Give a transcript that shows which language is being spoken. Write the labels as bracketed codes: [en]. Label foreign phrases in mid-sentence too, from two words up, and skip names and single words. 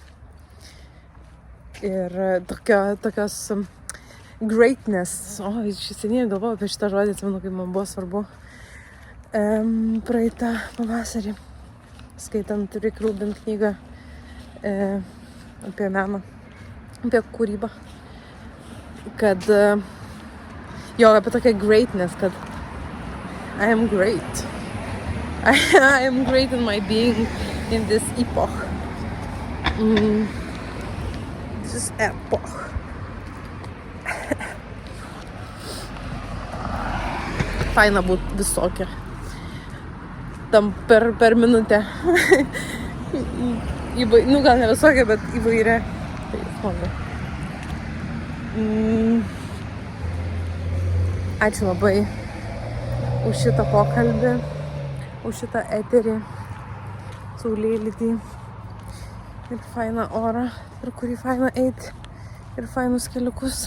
[lt] Ir tokios greatness, seniai galvojau apie šitą žodį, atsimenu, kaip man buvo svarbu praeitą pavasarį, skaitant Rick Rubin knygą apie meną, apie kūrybą, kad apie tokią greatness, kad [en] I am great. I am great in my being in this epoch. This epoch. [lt] Faina būt visokia. Tam per minutę. Nu gal ne visokia, bet įvairia. Tai smagu. Ačiū labai už šitą pokalbį, už šitą eterį, saulėlydį ir fainą orą, per kurį faina eiti ir fainus keliukus.